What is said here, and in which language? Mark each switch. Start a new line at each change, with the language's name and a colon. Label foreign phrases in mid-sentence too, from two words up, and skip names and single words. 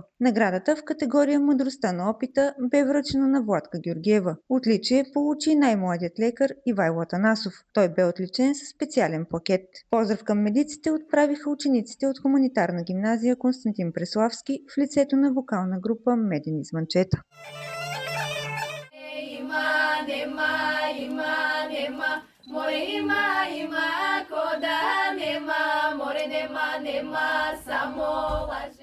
Bulgarian: Наградата в категория Мъдростта на опита бе връчена на Владка Георгиева. Отличие получи най-младият лекар Ивайло Атанасов. Той бе отличен със специален плакет. Поздрав към медиците отправиха учениците от хуманитарна гимназия Константин Преславски в лицето на вокална група Медени звънчета.
Serbian: More ima koda nema, more nema samo laže.